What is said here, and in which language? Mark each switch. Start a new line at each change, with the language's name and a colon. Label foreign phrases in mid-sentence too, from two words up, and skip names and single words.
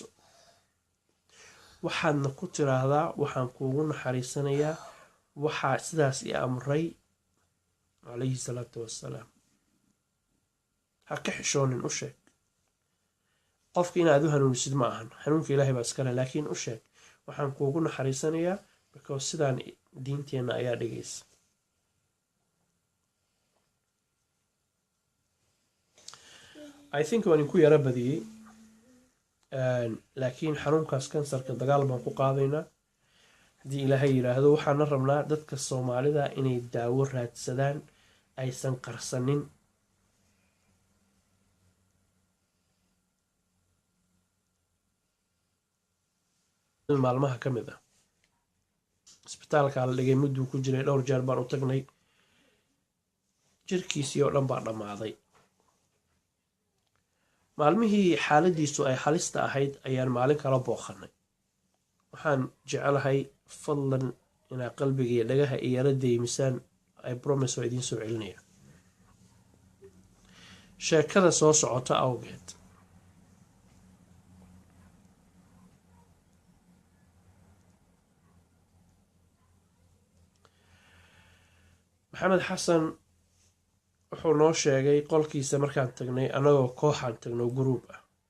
Somali: waxaadna ku tiraahdaa waxaan kuugu naxariisanayaa waxaa sidaas i amray
Arabic: calayhi salaatu wassalaam.
Somali: ha ka xishoonin, u sheeg. qofka inaad u hanuunisid ma ahan, hanuunka ilaahay baa iskale, laakiin u sheeg waxaan kuugu naxariisanayaa because sidaan diinteenna ayaa dhigaysa.
English: I think
Somali: waan inku yara badiyey, laakiin xanuunkaas kansarka dagaal baan ku qaadaynaa haddii ilaahay yidhaahdo. waxaana rabnaa dadka Soomaalida inay daawo raadsadaan, aysan qarsanin. maalmaha ka mid ah isbitaalkaa la dhigay, mudduu ku jiray, dhowr jeer baan u tagnay. jirkiisii oo dhan baa dhammaaday. maalmihii xaaladiisu ay halista ahayd ayaan maalin kala booqanay. waxaan jecelahay fadlan inaa qalbiga iyo dhagaha iyo yara deymisaan.
English: I promise
Somali: waa idiin soo celinaya sheekada soo socota awgeed. maxamed xasan wuxuu noo sheegay qolkiisa markaan tagnay, annagoo kooxaan tagno guruub ah.